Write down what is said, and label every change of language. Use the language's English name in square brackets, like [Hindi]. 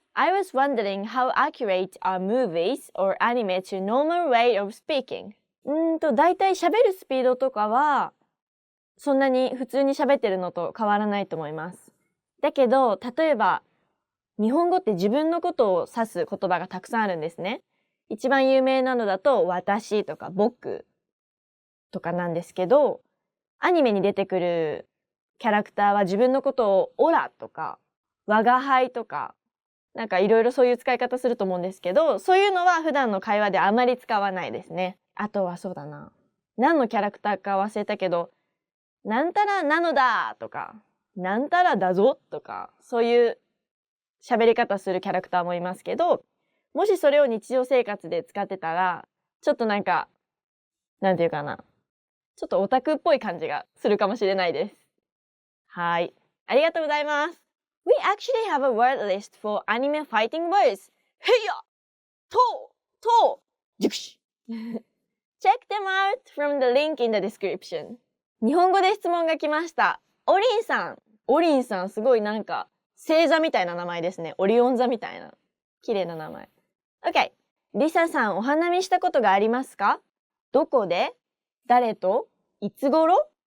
[English] I was wondering how accurate are movies or anime to normal way of speaking? [Japanese] だいたい喋るスピードとかはそんなに普通に喋ってるのと変わらないと思います。だけど、例えば日本語って自分のことを指す言葉がたくさんあるんですね。一番有名なのだと私とか僕とかなんですけど、アニメに出てくるキャラクターは自分のことをオラとか我が輩とかいろいろそういう使い方すると思うんですけど、そういうのは普段の会話であまり使わないですね。あとはそうだな。何のキャラクターか忘れたけど、なんたらなのだとか、なんたらだぞとか、そういう喋り方するキャラクターもいますけど、もしそれを日常生活で使ってたら、ちょっとなんていうかな。ちょっとオタクっぽい感じがするかもしれないです。はい。ありがとうございます。 [English] We actually have a word list for anime fighting words. Heya! To! Jukushi! Check them out from the link in the description. [Japanese] 日本語で質問が来ました。オリンさん、すごいなんか星座みたいな名前ですね。オリオン座みたいな。綺麗な名前。OK。リサさん、お花見したことがありますか？どこで？誰と？いつ頃？